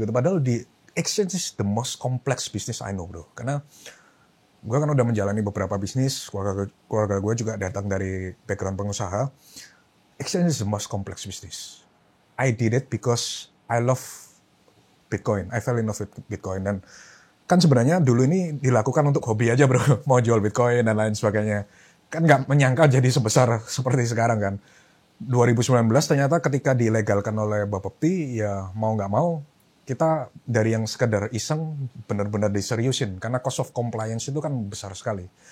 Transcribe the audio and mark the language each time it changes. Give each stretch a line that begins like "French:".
Indonesian: Padahal di
English: exchange is the most complex business I know bro.
Indonesian: Karena gue kan udah menjalani beberapa bisnis, keluarga gue juga datang dari background pengusaha.
English: Exchange is the most complex business. I did it because I love Bitcoin. I fell in love with Bitcoin.
Indonesian: Dan kan sebenarnya dulu ini dilakukan untuk hobi aja bro. Mau jual Bitcoin dan lain sebagainya. Kan gak menyangka jadi sebesar seperti sekarang kan. 2019 ternyata ketika dilegalkan oleh Bapepti, ya mau nggak mau kita dari yang sekedar iseng benar-benar diseriusin karena cost of compliance itu kan besar sekali.